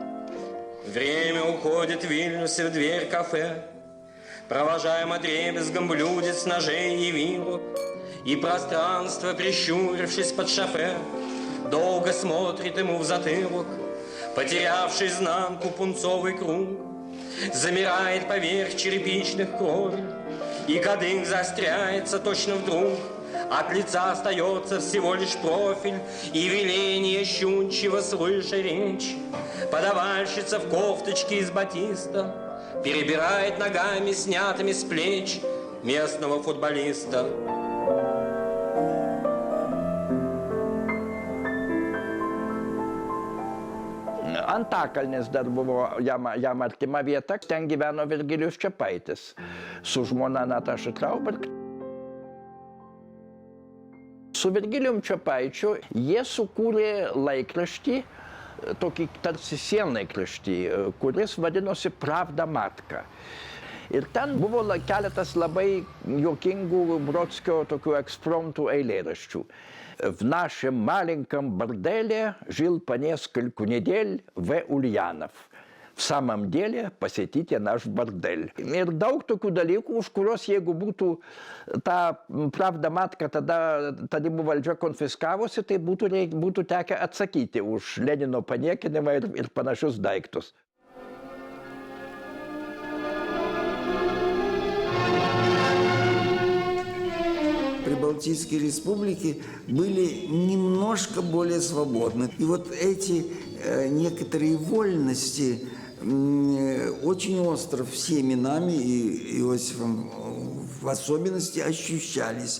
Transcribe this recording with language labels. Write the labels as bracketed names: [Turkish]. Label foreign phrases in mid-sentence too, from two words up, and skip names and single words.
[Russian] Время уходит в Вильнюсе в дверь кафе, провожаем отребезгом блюдец, ножей и вилок, и пространство, прищурившись под шофе, долго смотрит ему в затылок, потерявший изнанку пунцовый круг, замирает поверх черепичных кровель, и кадык заостряется точно вдруг. От лица остается всего лишь профиль и веление щунчего слыша речь. Подавальщица в кофточке из батиста перебирает ногами, снятыми с плеч местного футболиста. [Lithuanian] Antakalnis dar buvo jam artima vieta, ten gyveno Virgilijus Čepaitis su žmona Nataša Trauberg. Su Virgilijum Čepaičiu jie sukūrė laikraštį, tokį tarsi sienlaikraštį, kuris vadinosi Pravda Matka. Ir ten buvo keletas labai juokingų Brodskio tokių ekspromtų eilėraščių. [Russian] В нашем маленьком борделе жил по нескольку недель В. Ульянов. В самом деле посетите наш бордель. [Lithuanian] Ir daug tokių dalykų, už kurios, jeigu būtų tą Pravda Matką tarybų valdžia konfiskavusi, tai būtų tekę atsakyti už Lenino paniekinimą ir panašius daiktus. [Russian] Прибалтийские республики были немножко более свободны. И вот эти некоторые вольности очень остро всеми нами, и Иосифом в особенности, ощущались.